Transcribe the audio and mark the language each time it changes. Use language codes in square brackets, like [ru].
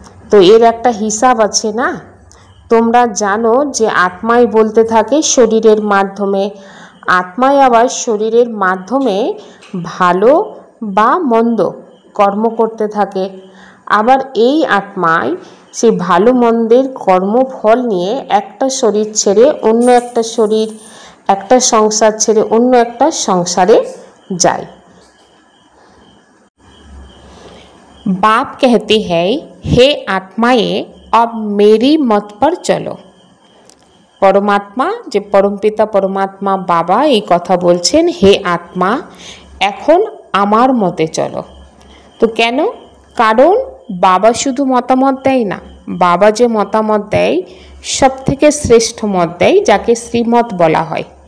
[bn] তো এর একটা হিসাব আছে না? তোমরা জানো যে আত্মাই বলতে থাকে শরীরের মাধ্যমে, আত্মাই আবার শরীরের মাধ্যমে ভালো বা মন্দ কর্ম করতে থাকে। আবার এই আত্মাই সেই ভালো মন্দের কর্মফল নিয়ে একটা শরীর ছেড়ে অন্য একটা শরীর, একটা সংসার ছেড়ে অন্য একটা সংসারে যায়। [hi] बाप कहते हैं हे आत्माएं अब मेरी मत पर चलो। [bn] परमात्मा जे परमपिता परमात्मा बाबा এই কথা বলছেন, হে আত্মা এখন আমার মতে চলো। তো কেন? কারণ বাবা শুধু মতামত দেয় না, বাবা যে মতামত দেয় সব থেকে শ্রেষ্ঠ মত দেয়, যাকে শ্রীমত বলা হয়।